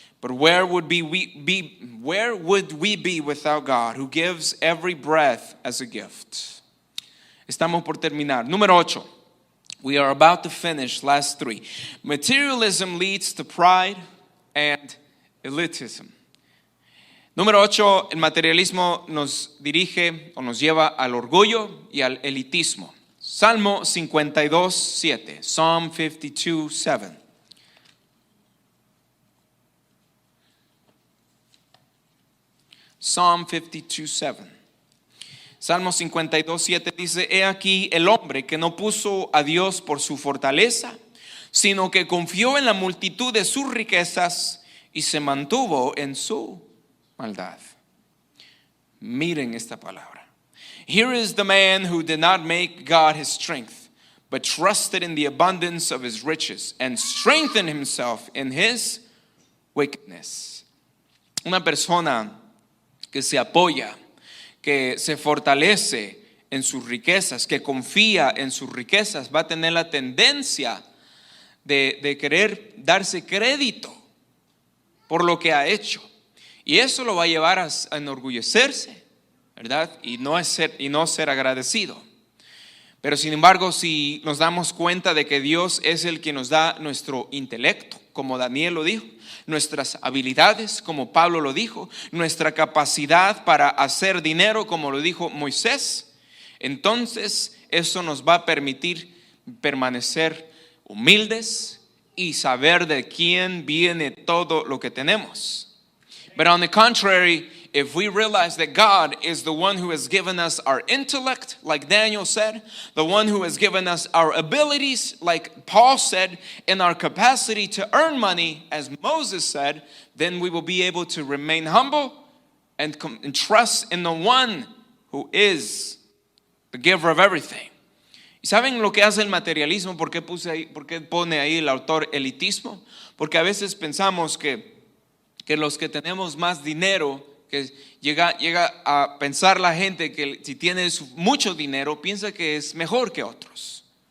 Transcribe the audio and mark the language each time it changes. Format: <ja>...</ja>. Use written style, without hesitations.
<en>But where would we be without God, who gives every breath as a gift?</en> <es>Estamos por terminar. Número 8.</es> <en>We are about to finish. Last 3. Materialism leads to pride and elitism.</en> <es>Número 8, el materialismo nos dirige o nos lleva al orgullo y al elitismo. Salmo 52:7.</es> <en>Psalm 52:7. Psalm 52:7.</en> <es>Salmo 52:7 dice: He aquí el hombre que no puso a Dios por su fortaleza, sino que confió en la multitud de sus riquezas y se mantuvo en su maldad. Miren esta palabra.</es> <en>Here is the man who did not make God his strength, but trusted in the abundance of his riches and strengthened himself in his wickedness.</en> <es>Una persona que se apoya, que se fortalece en sus riquezas, que confía en sus riquezas, va a tener la tendencia de querer darse crédito por lo que ha hecho. Y eso lo va a llevar a enorgullecerse, ¿verdad? Y no ser agradecido. Pero sin embargo, si nos damos cuenta de que Dios es el que nos da nuestro intelecto, como Daniel lo dijo, nuestras habilidades, como Pablo lo dijo, nuestra capacidad para hacer dinero, como lo dijo Moisés, entonces eso nos va a permitir permanecer humildes y saber de quién viene todo lo que tenemos.</es> <en>But on the contrary, if we realize that God is the one who has given us our intellect, like Daniel said, the one who has given us our abilities, like Paul said, and our capacity to earn money, as Moses said, then we will be able to remain humble and trust in the one who is the giver of everything.</en> <es>¿Y saben lo que hace el materialismo? ¿Por qué pone ahí el autor elitismo? Porque a veces pensamos que los que tenemos más dinero, que llega a pensar la gente que si tienes mucho dinero, piensa que es mejor que otros.</es>